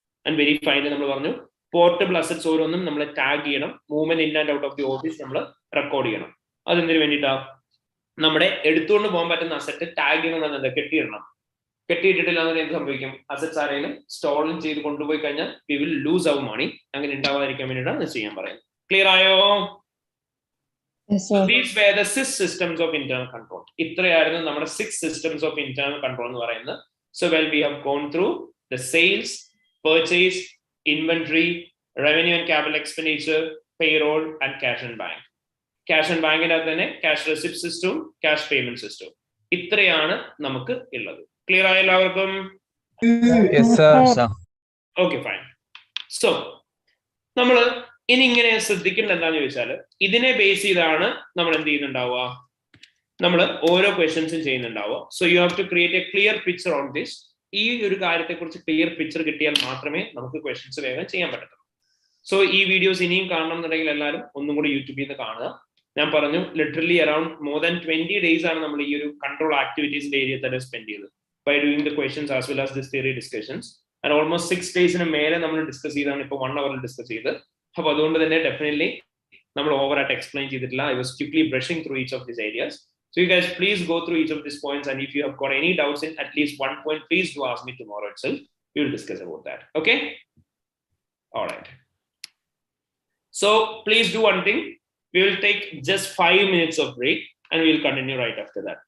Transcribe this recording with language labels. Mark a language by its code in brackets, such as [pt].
[ml] And very finally നമ്മൾ പറഞ്ഞു portable assets ഓരോന്നും നമ്മൾ ടാഗ് ചെയ്യണം, [en] movement in and out of the office [ml] നമ്മൾ റെക്കോർഡ് ചെയ്യണം. അതെന്തിനു വേണ്ടിയിട്ടാ, നമ്മുടെ എടുത്തുകൊണ്ട് പോകാൻ പറ്റുന്ന അസറ്റ് ടാഗ് ചെയ്യണം, എന്താ കെട്ടിയിടണം. കെട്ടിയിട്ടിട്ടില്ല എന്നുണ്ടെങ്കിൽ എന്ത് സംഭവിക്കും, അസറ്റ്സ് ആരെങ്കിലും സ്റ്റോളൻ ചെയ്ത് കൊണ്ടുപോയി കഴിഞ്ഞാൽ [en] We will lose our money. [ml] അങ്ങനെ ഉണ്ടാവാതിരിക്കാൻ വേണ്ടിയിട്ടാണ് ഇത് ചെയ്യാൻ പറയുന്നത്. ക്ലിയർ ആയോ? [en] These were the 6 systems of internal control. [ml] ഇത്രയായിരുന്നു നമ്മുടെ 6 systems of internal control എന്ന് പറയുന്നത്. [en] So well we have gone through the sales, purchase, inventory, revenue and capital expenditure, payroll and cash and bank. Cash and bank ന്റെ തന്നെ cash receipt system, cash payment system. [ml] ഇത്രയാണ് നമുക്ക് ഉള്ളത്. Clear ആയ എല്ലാവർക്കും? [en] Yes sir. Okay fine. [ml] So നമ്മൾ ഇനി ഇങ്ങനെ ശ്രദ്ധിക്കേണ്ട എന്താണെന്ന് ചോദിച്ചാൽ ഇതിനെ ബേസ് ചെയ്താണ് നമ്മൾ എന്ത് ചെയ്യുന്നുണ്ടാവുക, നമ്മൾ ഓരോ ക്വസ്റ്റ്യൻസും ചെയ്യുന്നുണ്ടാവുക. [en] So you have to create a clear picture on this. [ml] ഈ ഒരു കാര്യത്തെ കുറിച്ച് ക്ലിയർ പിക്ചർ കിട്ടിയാൽ മാത്രമേ നമുക്ക് ക്വസ്റ്റ്യൻസ് വേഗം ചെയ്യാൻ പറ്റത്തുള്ളൂ. സോ ഈ വീഡിയോസ് ഇനിയും കാണണം എന്നുണ്ടെങ്കിൽ എല്ലാവരും ഒന്നും കൂടി യൂട്യൂബിൽ നിന്ന് കാണുക. ഞാൻ പറഞ്ഞു [en] literally around more than 20 days [ml] ആണ് നമ്മൾ ഈ ഒരു കൺട്രോൾ ആക്ടിവിറ്റീസിന്റെ ഏരിയ തന്നെ സ്പെൻഡ് ചെയ്തത് [en] By doing the questions as well as this theory discussions. [ml] And almost 6 days മേലെ നമ്മൾ ഡിസ്കസ് ചെയ്താണ് ഇപ്പോൾ 1 hour ഡിസ്കസ് ചെയ്ത്. അപ്പൊ അതുകൊണ്ട് തന്നെ ഡെഫിനറ്റ്ലി നമ്മൾ ഓവർ ആയിട്ട് എക്സ്പ്ലെയിൻ ചെയ്തിട്ടില്ല. [en] I was quickly brushing through each of these areas. So you guys please go through each of these points, and if you have got any doubts in at least one point, please do ask me tomorrow itself. We will discuss about that. Okay? All right. So please do one thing. We will take just 5 minutes of break and we will continue right after that.